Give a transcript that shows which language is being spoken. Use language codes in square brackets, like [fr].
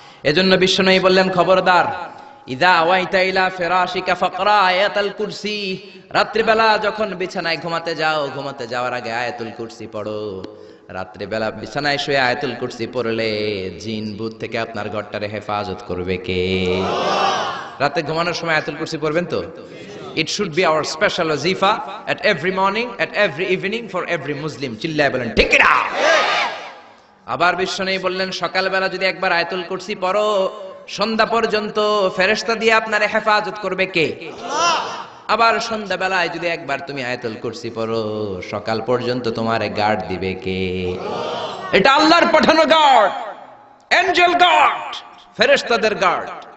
[bn] এজন্য বিশ্বনবী বললেন খবরদার, [ar] ইদা আওয়াইতা ইলা ফিরাশিকা ফাকরা আয়াতুল কুরসি, [bn] রাত্রিবেলা যখন বিছানায় ঘুমাতে যাও, ঘুমাতে যাওয়ার আগে আয়াতুল কুরসি পড়ো। রাত্রিবেলা বিছানায় শুয়ে আয়াতুল কুরসি পড়লে জিন ভূত থেকে আপনার ঘরটারে হেফাজত করবে কে? রাতে ঘুমানোর সময় আয়াতুল কুরসি পড়বেন তো? [en] It should be our special wazifa at every morning, at every evening for every Muslim. [bn] চিল্লায় বলেন ঠিক না? আবার বিশ্বনবী বললেন সকালবেলা যদি একবার আয়াতুল কুরসি পড়ো, সন্ধ্যা পর্যন্ত ফেরেশতা দিয়ে আপনারে হেফাজত করবে কে? আল্লাহ। আবার সন্ধ্যাবেলায় যদি একবার তুমি আয়াতুল কুরসি পড়ো, সকাল পর্যন্ত তোমারে গার্ড দিবে কে? আল্লাহ। এটা আল্লাহর পাঠানো গার্ড, এঞ্জেল গার্ড, ফেরেশতাদের গার্ড।